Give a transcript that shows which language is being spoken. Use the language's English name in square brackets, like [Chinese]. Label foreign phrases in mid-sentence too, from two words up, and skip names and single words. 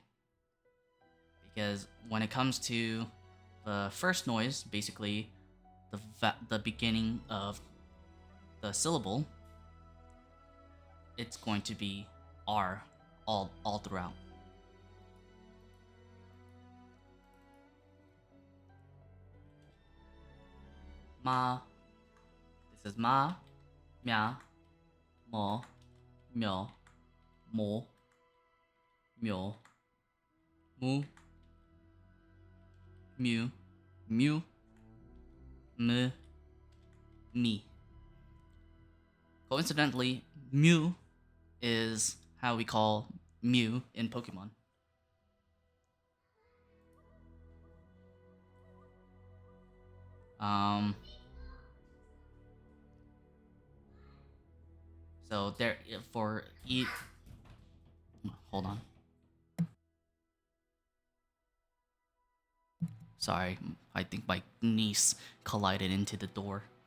[English] Because when it comes to the first noise, basically the beginning of the syllable, it's going to be R all throughout. [Japanese] Ma. This is ma, mya, mo, myo, mo, myo, mu, mu, mu, m, mi. [English] Coincidentally, Mew is how we call Mew in Pokemon. Um, so there for e. Hold on. Sorry, I think my niece collided into the door.